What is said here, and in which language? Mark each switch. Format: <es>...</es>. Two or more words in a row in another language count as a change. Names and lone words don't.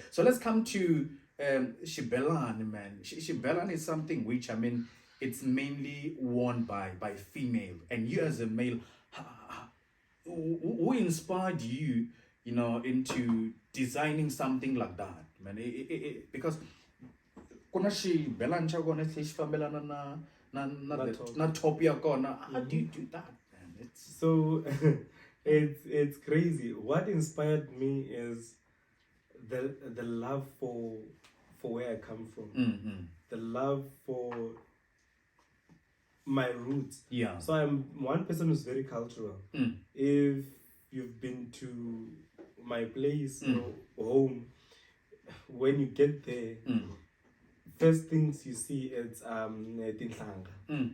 <en>So let's come to Shibelani, man. Shibelani is something which, I mean, it's mainly worn by female. And you as a male, who inspired you, you know, into designing something like that, man?</en> <ts>Because kuna Shibelani chakona fambelana na top yakona.</ts> <en>How do you do that, man? It's so it's crazy. What inspired me is the love for where I come from, the love for my roots. So I'm one person who's very cultural. If you've been to my place or home, when you get there, first things you see is tinhlanga.</en>